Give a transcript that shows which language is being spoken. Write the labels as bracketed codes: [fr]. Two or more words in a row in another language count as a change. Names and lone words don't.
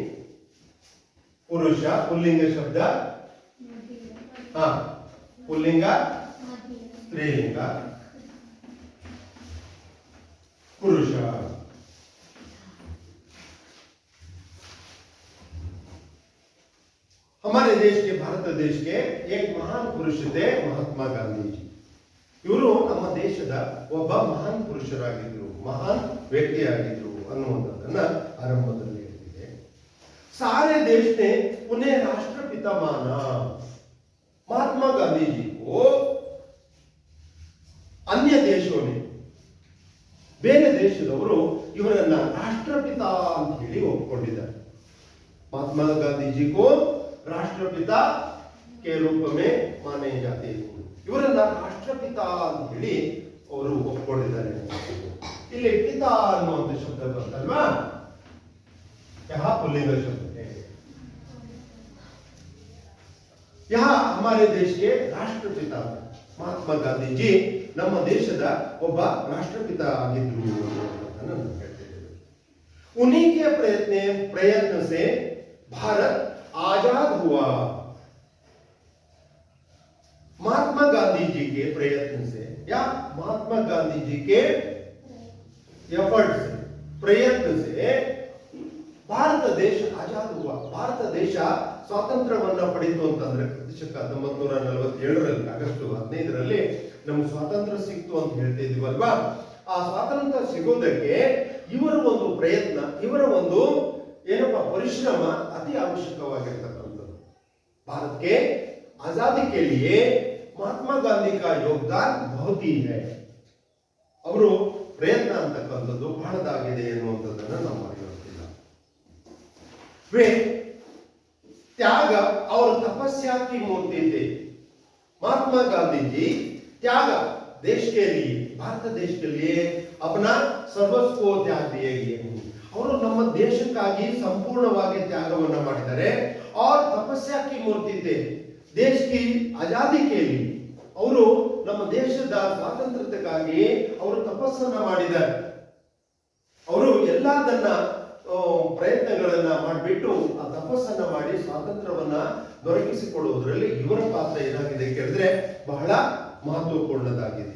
[hi] पुरुष पुल्लिंग शब्द, हाँ, पुल्लिंग स्त्रीलिंग पुरुष. हमारे देश के, भारत देश के एक महान पुरुष थे महात्मा गांधी जी. [kn] ಇವರು ನಮ್ಮ ದೇಶದ ಒಬ್ಬ ಮಹಾನ್ ಪುರುಷರಾಗಿದ್ರು, ಮಹಾನ್ ವ್ಯಕ್ತಿಯಾಗಿದ್ರು ಅನ್ನುವಂಥದ್ದನ್ನ ಆರಂಭದಲ್ಲಿ ಹೇಳ್ತಿದೆ. [hi] सारे देश ने उन्हें राष्ट्रपिता माना. महात्मा गांधी जी को [kn] ಅನ್ಯ ದೇಶವೇ ಬೇರೆ ದೇಶದವರು ಇವರನ್ನ ರಾಷ್ಟ್ರಪಿತ ಅಂತ ಹೇಳಿ ಒಪ್ಪಿಕೊಂಡಿದ್ದಾರೆ. [hi] महात्मा गांधी जी को राष्ट्रपिता के रूप में माने जाते हैं. [kn] ಇವರನ್ನ ರಾಷ್ಟ್ರಪಿತ ಅಂತ ಹೇಳಿ ಅವರು ಒಪ್ಪಿಕೊಂಡಿದ್ದಾರೆ. ಇಲ್ಲಿ ಪಿತ ಅನ್ನುವಂಥ ಶಬ್ದ ಬರ್ತಲ್ವಾ, [hi] यहाँ पुल्लिंग शब्द है. यहाँ हमारे देश के राष्ट्रपिता महात्मा गांधी जी [kn] ನಮ್ಮ ದೇಶದ ಒಬ್ಬ ರಾಷ್ಟ್ರಪಿತ ಆಗಿದ್ರು. [hi] उन्हीं के प्रयत्न से भारत आजाद हुआ. महात्मा गांधी जी के प्रयत्न से या महात्मा गांधी जी के एफर्ट से प्रयत्न से भारत देश आजाद हुआ. [kn] ಭಾರತ ದೇಶ ಸ್ವಾತಂತ್ರ್ಯವನ್ನ ಪಡೆಯಿತು ಅಂತಂದ್ರೆ 1947ರಲ್ಲಿ ಆಗಸ್ಟ್ 15ರಲ್ಲಿ ನಮ್ಗೆ ಸ್ವಾತಂತ್ರ್ಯ ಸಿಕ್ತು ಅಂತ ಹೇಳ್ತಾ ಇದೀವಲ್ವಾ. ಆ ಸ್ವಾತಂತ್ರ್ಯ ಸಿಗೋದಕ್ಕೆ ಇವರ ಒಂದು ಪ್ರಯತ್ನ, ಇವರ ಒಂದು ಏನಪ್ಪಾ ಪರಿಶ್ರಮ ಅತಿ ಅವಶ್ಯಕವಾಗಿರ್ತಕ್ಕಂಥದ್ದು. [hi] भारत के आजादी के लिए महात्मा गांधी का योगदान बहुत ही है. [kn] ಅವರು ಪ್ರಯತ್ನ ಅಂತಕ್ಕಂಥದ್ದು ಬಹಳದಾಗಿದೆ ಎನ್ನುವಂಥದ್ದನ್ನ ನಾವು ಮರೆಯೋದಿಲ್ಲ. [hi] वे त्याग और तपस्या की मूर्ति थे. महात्मा गांधी जी त्याग देश के लिए, भारत देश के लिए अपना सर्वस्व को त्याग दिए गए. [kn] ಅವರು ನಮ್ಮ ದೇಶಕ್ಕಾಗಿ ಸಂಪೂರ್ಣವಾಗಿ ತ್ಯಾಗವನ್ನ ಮಾಡಿದ್ದಾರೆ. [hi] और तपस्या की मूर्ति थे. देश की आजादी के लिए [kn] ಅವರು ನಮ್ಮ ದೇಶದ ಸ್ವಾತಂತ್ರ್ಯಕ್ಕಾಗಿ ಅವರು ತಪಸ್ಸನ್ನ ಮಾಡಿದ್ದಾರೆ. ಅವರು ಎಲ್ಲದನ್ನ ಪ್ರಯತ್ನಗಳನ್ನ ಮಾಡಿಬಿಟ್ಟು ಆ ತಪಸ್ಸನ್ನ ಮಾಡಿ ಸ್ವಾತಂತ್ರ್ಯವನ್ನ ದೊರಕಿಸಿಕೊಡುವುದರಲ್ಲಿ ಇವರ ಪಾತ್ರ ಏನಾಗಿದೆ ಕೇಳಿದ್ರೆ ಬಹಳ ಮಹತ್ವಪೂರ್ಣದಾಗಿದೆ.